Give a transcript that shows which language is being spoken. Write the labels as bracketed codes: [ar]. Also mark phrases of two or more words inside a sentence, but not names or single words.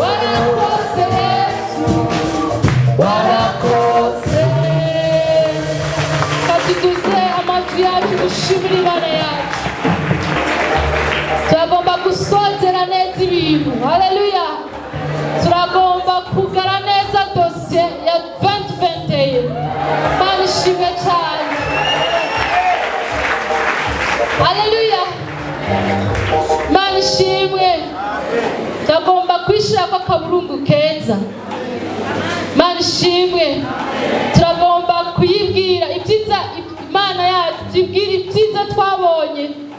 [rw] Warakoze, Yesu. Warakoze. Katuduze amajwi yacu dushimire Imana yacu. Turagomba gusozera neza ibintu. Haleluya. Turagomba kugara neza dosiye ya vingt vingt et un. Mana ishimwe cyane. Haleluya. Mana ishimwe. Turagomba kwishyira ko akaburungu keza. Mana ishimwe. Turagomba kuyibwira ibyiza Imana yacu, tuyibwire ibyiza twabonye.